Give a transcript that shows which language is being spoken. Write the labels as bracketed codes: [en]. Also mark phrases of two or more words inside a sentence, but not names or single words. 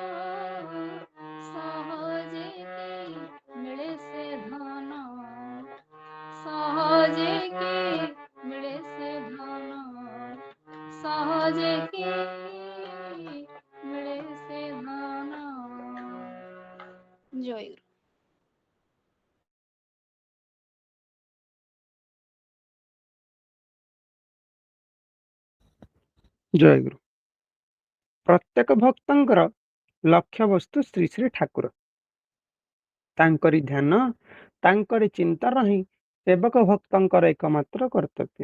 [bn] সহজে কি মিলে সে ধন সহজে কি মিলে সে ধন সহজে কি মিলে সে ধন জয় গুরু। [or] ଜୟ ଗୁରୁ। ପ୍ରତ୍ୟେକ ଭକ୍ତଙ୍କର ଲକ୍ଷ୍ୟ ବସ୍ତୁ ଶ୍ରୀ ଶ୍ରୀ ଠାକୁର। ତାଙ୍କରି ଧ୍ୟାନ ତାଙ୍କରି ଚିନ୍ତାର ହିଁ ସେବକ ଭକ୍ତଙ୍କର ଏକମାତ୍ର କର୍ତ୍ତବ୍ୟ।